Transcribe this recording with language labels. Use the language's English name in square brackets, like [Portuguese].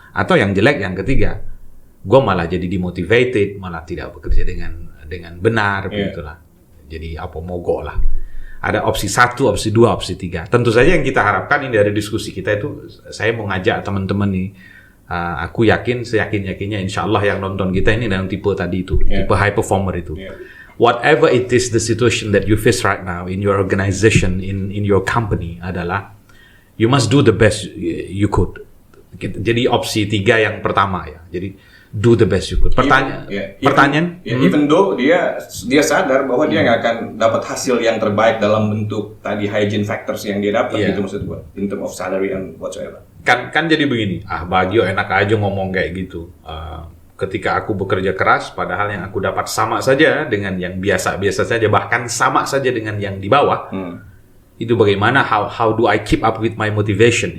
[Indonesian] Atau yang jelek, yang ketiga, gue malah jadi demotivated, malah tidak bekerja dengan benar, begitulah. Jadi apa mogok lah. Ada opsi 1, opsi 2, opsi 3. Tentu saja yang kita harapkan ini dari diskusi kita itu, saya mau ngajak teman-teman nih, aku yakin, seyakin-yakinnya insya Allah yang nonton kita ini dalam tipe tadi itu, tipe high performer itu. [English] Whatever it is the situation that you face right now in your organization, in your company adalah, you must do the best you could. [Indonesian] Jadi opsi 3 yang pertama ya. Jadi [English] do the best you could. [Indonesian] Pertanyaan? [English] Even though [Indonesian] dia sadar bahwa dia nggak akan dapat hasil yang terbaik dalam bentuk tadi hygiene factors yang dia dapat, gitu maksud gua, [English] in term of salary and whatsoever. [Indonesian] Kan jadi begini, Bagio enak aja ngomong kayak gitu. Ketika aku bekerja keras, padahal yang aku dapat sama saja dengan yang biasa-biasa saja, bahkan sama saja dengan yang di bawah. Itu bagaimana? [English] How do I keep up with my motivation?